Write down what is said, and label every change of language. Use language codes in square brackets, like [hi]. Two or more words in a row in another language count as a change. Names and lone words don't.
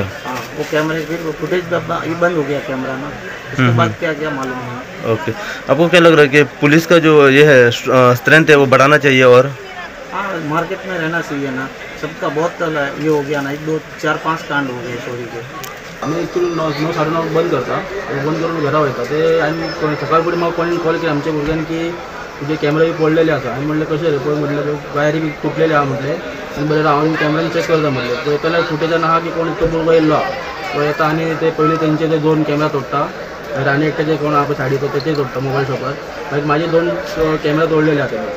[hi] हाँ वो कैमरे फिर वो फुटेज ये बंद हो गया कैमरा ना, उसके बाद क्या किया मालूम नहीं। ओके, आपको क्या लग रहा है कि पुलिस का जो ये है स्ट्रेंथ है वो बढ़ाना चाहिए? और हाँ मार्केट में रहना चाहिए ना, सबका बहुत ये हो गया ना, 1 2 4 5 कांड हो गए चोरी के। [kok] आम्ही ॲक्च्युली 9 9:30 बंद करता, बंद करून घरा वयता ते आनी सकाळ फुडें म्हाका कोणी कॉल केला आमच्या भुरग्यान की तुजे कॅमेरा बी पडलेले आसा। आनी म्हणलें कशें रे, पळय म्हटलें वायरी बी तुटलेले आहा म्हटलें। आनी बरें हांव कॅमेरान चॅक करता म्हटलें, पळयताल्यार फुटेजान आहा की कोण तो भुरगो येयल्लो आहा। तो येता आनी ते पयलीं तेंचे ते 2 कॅमेरा तोडटा, मागीर आनी एकट्याचे कोण आहा पळय सायडीचो तेचे तोडटा मोबायल शॉपार, मागीर म्हाजे 2 कॅमेरा तोडलेले आहा तेणे।